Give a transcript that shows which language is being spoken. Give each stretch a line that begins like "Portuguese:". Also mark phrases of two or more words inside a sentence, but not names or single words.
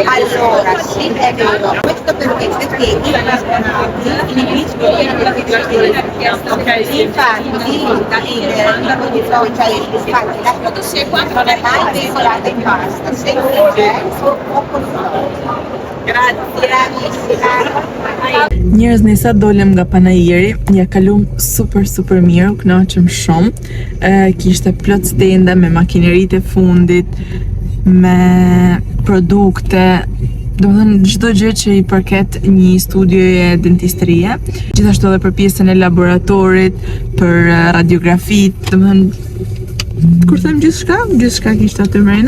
Italian: Allora, sì, è vero. Questo perché inibiscono infatti non è mai veicolata in pasta, sempre in gel o con
Albanian: Njerëz, ne sa dolem nga panajiri, ja kalum super mirë, u kënaqëm shumë. Kishte plot stende me makineritë e fundit, me produkte, do të thënë çdo gjë që i përket një studioje dentisterie, gjithashtu edhe për pjesën e laboratorit, për radiografitë, do të thënë Kur them gjithçka kishte aty mrena.